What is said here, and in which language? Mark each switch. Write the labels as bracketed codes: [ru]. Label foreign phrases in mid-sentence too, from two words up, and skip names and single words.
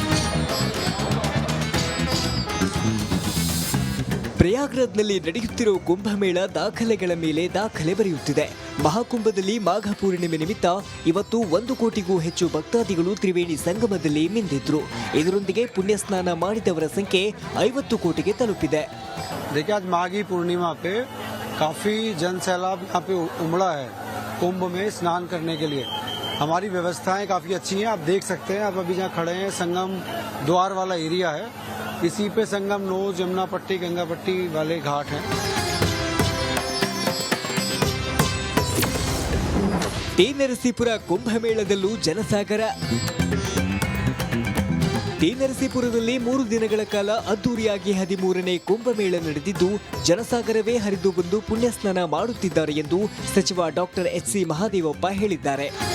[kn] ಪ್ರಯಾಗ್ರಾಜ್ನಲ್ಲಿ ನಡೆಯುತ್ತಿರುವ ಕುಂಭಮೇಳ ದಾಖಲೆಗಳ ಮೇಲೆ ದಾಖಲೆ ಬರೆಯುತ್ತಿದೆ. ಮಹಾಕುಂಭದಲ್ಲಿ ಮಾಘ ಪೂರ್ಣಿಮೆ ನಿಮಿತ್ತ ಇವತ್ತು 1 ಕೋಟಿಗೂ ಹೆಚ್ಚು ಭಕ್ತಾದಿಗಳು ತ್ರಿವೇಣಿ ಸಂಗಮದಲ್ಲಿ ಮಿಂದಿದ್ರು. ಇದರೊಂದಿಗೆ ಪುಣ್ಯ ಸ್ನಾನ ಮಾಡಿದವರ ಸಂಖ್ಯೆ 50 ಕೋಟಿಗೆ ತಲುಪಿದೆ. [hi] देखिए, आज माघी पूर्णिमा पे काफी जन सैलाब यहाँ पे उमड़ा है कुंभ में स्नान करने के लिए. हमारी व्यवस्थाएं काफी अच्छी हैं. आप देख सकते हैं, आप अभी जहाँ खड़े हैं संगम द्वार वाला एरिया है. इसी पे संगम नोज, यमुना पट्टी, गंगा पट्टी वाले घाट हैं. [kn] ಟಿ ನರಸೀಪುರ ಕುಂಭಮೇಳದಲ್ಲೂ ಜನಸಾಗರ. ಟಿ ನರಸೀಪುರದಲ್ಲಿ 3 ದಿನಗಳ ಕಾಲ ಅದ್ದೂರಿಯಾಗಿ 13ನೇ ಕುಂಭಮೇಳ ನಡೆದಿದ್ದು, ಜನಸಾಗರವೇ ಹರಿದು ಬಂದು ಪುಣ್ಯ ಸ್ನಾನ ಮಾಡುತ್ತಿದ್ದಾರೆ ಎಂದು ಸಚಿವ ಡಾಕ್ಟರ್ ಎಚ್ ಸಿ ಮಹದೇವಪ್ಪ ಹೇಳಿದ್ದಾರೆ.